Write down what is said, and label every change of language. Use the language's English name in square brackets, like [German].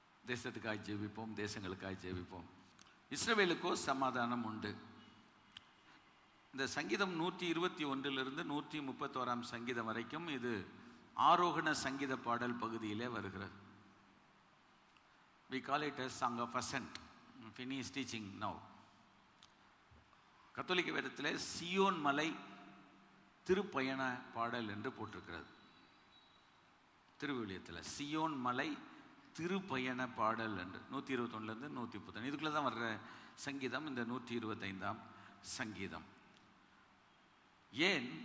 [Tamil] தேசத்துக்காக ஜெபிப்போம், தேசங்களுக்காக ஜெபிப்போம். இஸ்ரவேலுக்கோ சமாதானம் உண்டு. இந்த சங்கீதம் 121 131 சங்கீதம் வரைக்கும் இது ஆரோகண சங்கீத பாடல் பகுதியிலே வருகிறது. [English] We call it as Song of Ascent. Finney is teaching now. [Tamil] கத்தோலிக்க வேதத்தில் சியோன் மலை திருப்பயண பாடல் என்று போட்டிருக்கிறது. திருவிவிலியத்தில் சியோன் மலை திருப்பயண பாடல் என்று 121 130 இதுக்குள்ளே தான் வர்ற சங்கீதம் இந்த 125 சங்கீதம். ஏன்?